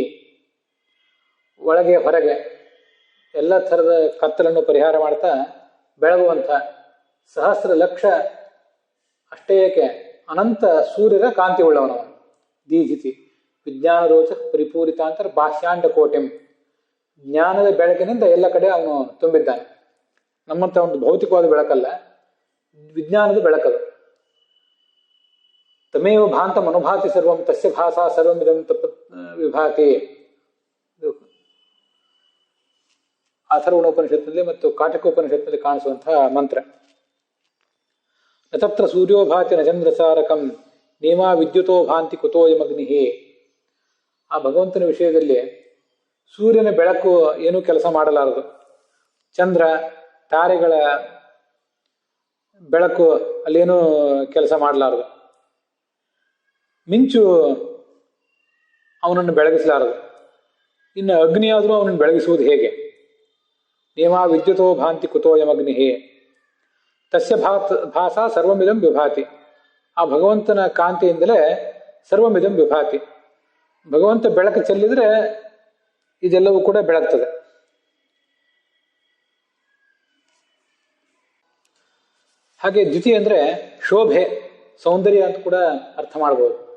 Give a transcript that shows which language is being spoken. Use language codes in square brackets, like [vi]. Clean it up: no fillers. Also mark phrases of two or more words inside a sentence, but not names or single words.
[kn] ಒಳಗೆ ಹೊರಗೆ ಎಲ್ಲ ಥರದ ಕತ್ತಲನ್ನು ಪರಿಹಾರ ಮಾಡ್ತಾ ಬೆಳಗುವಂಥ ಸಹಸ್ರ ಲಕ್ಷ ಅಷ್ಟೇ ಏಕೆ ಅನಂತ ಸೂರ್ಯರ ಕಾಂತಿ ಉಳ್ಳವನವನು. [sa] ದೀಧಿತಿ ವಿಜ್ಞಾನ ರೋಚ ಪರಿಪೂರಿತಾಂತರ ಬಾಹ್ಯಾಂಡ ಕೋಟೆಂ. [kn] ಜ್ಞಾನದ ಬೆಳಕಿನಿಂದ ಎಲ್ಲ ಕಡೆ ಅವನು ತುಂಬಿದ್ದಾನೆ. ನಮ್ಮಂಥ ಒಂದು ಭೌತಿಕವಾದ ಬೆಳಕಲ್ಲ, ವಿಜ್ಞಾನದ ಬೆಳಕದು. [sa] ತಮೇವ ಭಾಂತ ಮನುಭಾತಿ ಸರ್ವಂ ತಸ್ಯ ಭಾಸಾ ಸರ್ವಮಿದಂ ವಿಭಾತಿ. [kn] ಅಥರ್ವಣೋಪನಿಷತ್ನಲ್ಲಿ ಮತ್ತು ಕಾಟಕೋಪನಿಷತ್ನಲ್ಲಿ ಕಾಣಿಸುವಂತಹ ಮಂತ್ರ. [sa] ನತತ್ರ ಸೂರ್ಯೋ ಭಾತಿ ನ ಚಂದ್ರಸಾರಕಂ ನೇಮಾ ವಿದ್ಯುತೋ ಭಾಂತಿ ಕುತೋಯಮಗ್ನಿ. [kn] ಆ ಭಗವಂತನ ವಿಷಯದಲ್ಲಿ ಸೂರ್ಯನ ಬೆಳಕು ಏನೂ ಕೆಲಸ ಮಾಡಲಾರದು, ಚಂದ್ರ ತಾರೆಗಳ ಬೆಳಕು ಅಲ್ಲೇನೂ ಕೆಲಸ ಮಾಡಲಾರದು, ಮಿಂಚು ಅವನನ್ನು ಬೆಳಗಿಸಲಾರದು, ಇನ್ನು ಅಗ್ನಿಯಾದರೂ ಅವನನ್ನು ಬೆಳಗಿಸುವುದು ಹೇಗೆ? [sa] ನೇಮಾ ವಿದ್ಯುತೋ ಭಾಂತಿ ಕುತೋಯಮಗ್ನಿ ತಸ್ಯ ಭಾಸಾ ಸರ್ವಮಿದಂ ವಿಭಾತಿ. [kn] ಆ ಭಗವಂತನ ಕಾಂತಿಯಿಂದಲೇ [sa] ಸರ್ವಮಿದಂ ವಿಭಾತಿ. [kn] ಭಗವಂತ ಬೆಳಕು ಚೆಲ್ಲಿದ್ರೆ ಇದೆಲ್ಲವೂ ಕೂಡ ಬೆಳಗ್ತದೆ. ಹಾಗೆ ದ್ಯುತಿ ಅಂದರೆ ಶೋಭೆ, ಸೌಂದರ್ಯ ಅಂತ ಕೂಡ ಅರ್ಥ ಮಾಡ್ಬೋದು.